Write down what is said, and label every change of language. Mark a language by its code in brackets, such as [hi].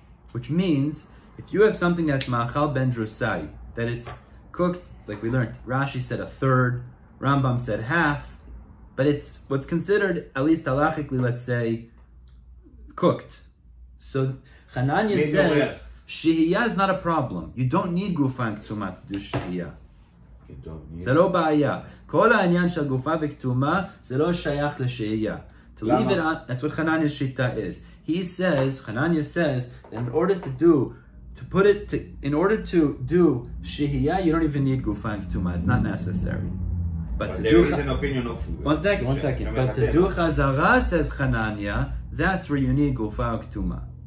[en] Which means, if you have something that's Ma'achal ben Drusai, that it's cooked, like we learned, Rashi said a third, Rambam said half, but it's what's considered, at least halachically, let's say, cooked. So Chananya says, Shihiyah is not a problem. You don't need Gufa and Ketuma to do Shihiyah. You don't need [he] זה לא בעיה. כל העניין של גופה וכתומה זה לא שייך לשהייה. [en] To leave it on, that's what Chananya's shita is. Chananya says, that in order to do shihiyah, you don't even need gufa and ketuma. It's not necessary. But there is an opinion of... One second. But to do chazara, says Chananya, that's where you need gufa and ketuma.